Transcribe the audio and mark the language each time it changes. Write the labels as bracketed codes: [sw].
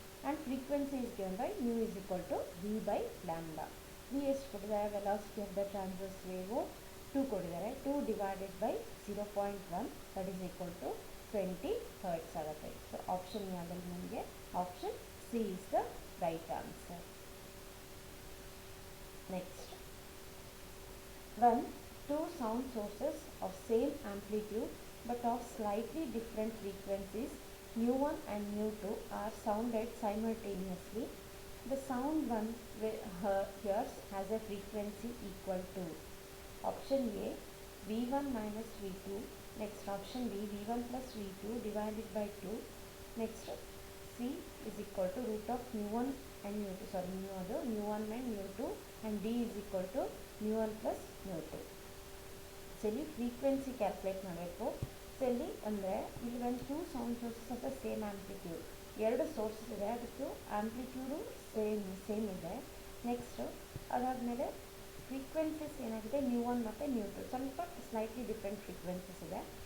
[en] And frequency is given by mu is equal to v by lambda. [kn] V ಎಷ್ಟು ಕೊಟ್ಟಿದ್ದಾರೆ, [en] velocity of the transverse wave [kn] 2 ಕೊಟ್ಟಿದ್ದಾರೆ. [en] 2 divided by 0.1 that is equal to 20 hertz [kn] ಆಗುತ್ತೆ. [en] so option [kn] ಯಾವುದಲ್ಲಿ ನಮಗೆ [en] Option C is the right answer. Next, when two sound sources of same amplitude but of slightly different frequencies mu1 and mu2 are sounded simultaneously, the sound one hears has a frequency equal to option A v1 minus v2, next option B v1 plus v2 divided by 2, next C is equal to root of mu1 and mu2, sorry mu1 and mu2, and D is equal to mu1 plus mu2. [kn] So ಇಲ್ಲಿ frequency calculate ಮಾಡಬೇಕು. So ಇಲ್ಲಿ ಅಂದರೆ ಇಲ್ಲಿ ಒಂದು [en] two sound sources of the same amplitude, [kn] ಎರಡು sources ಇದೆ, ಅದಕ್ಕೆ ಆ್ಯಂಪ್ಲಿಟ್ಯೂಡು same ಇದೆ. ನೆಕ್ಸ್ಟು ಅದಾದಮೇಲೆ ಫ್ರೀಕ್ವೆನ್ಸೀಸ್ ಏನಾಗಿದೆ mu1 ಮತ್ತು mu2 ಸ್ವಲ್ಪ ಸ್ಲೈಟ್ಲಿ ಡಿಫ್ರೆಂಟ್ ಫ್ರೀಕ್ವೆನ್ಸೀಸ್ ಇದೆ.